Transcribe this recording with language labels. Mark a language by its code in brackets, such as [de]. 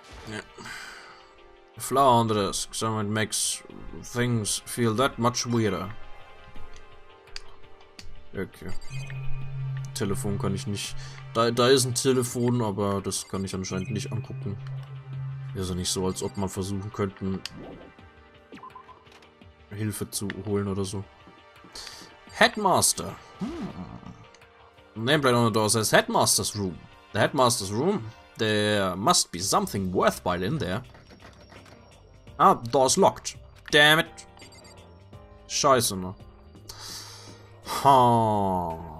[en] Yeah. A flower on the desk, so it makes things feel that much weirder. Okay. [de] Telefon kann ich nicht. Da ist ein Telefon, aber das kann ich anscheinend nicht angucken. Ist ja nicht so, als ob man versuchen könnten, Hilfe zu holen oder so. [en] Headmaster. Nameplate on the door says Headmaster's room. The Headmaster's room? There must be something worthwhile in there. Ah, the door's locked. Damn it. [de] Scheiße, ne? [en] Ha.